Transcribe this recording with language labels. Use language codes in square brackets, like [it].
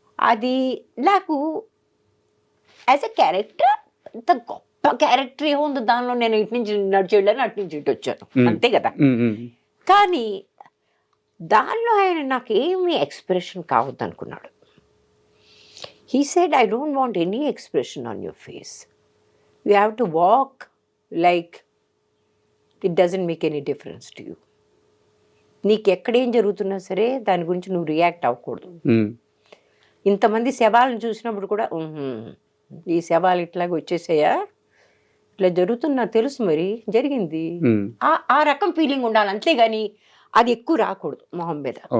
[te] అది నాకు [en] as a character [te] అంత గొప్ప క్యారెక్టర్ ఏముంది దానిలో, నేను ఇటు నుంచి నడిచి వెళ్ళాను, అటు నుంచి ఇటు వచ్చాను, అంతే కదా. కానీ దానిలో ఆయన నాకు ఏమి ఎక్స్ప్రెషన్ కావద్దు అనుకున్నాడు. [en] He said, I don't want any expression on your face. You have to walk like it doesn't make any difference to you. [te] నీకు ఎక్కడేం జరుగుతున్నా సరే దాని గురించి నువ్వు రియాక్ట్ అవ్వకూడదు. ఇంతమంది శవాలను చూసినప్పుడు కూడా ఈ శవాలు ఇట్లాగ వచ్చేసాయా, ఇట్లా జరుగుతున్నా తెలుసు, మరి జరిగింది, ఆ రకం ఫీలింగ్ ఉండాలి, అంతేగాని అది ఎక్కువ రాకూడదు మొహం మీద.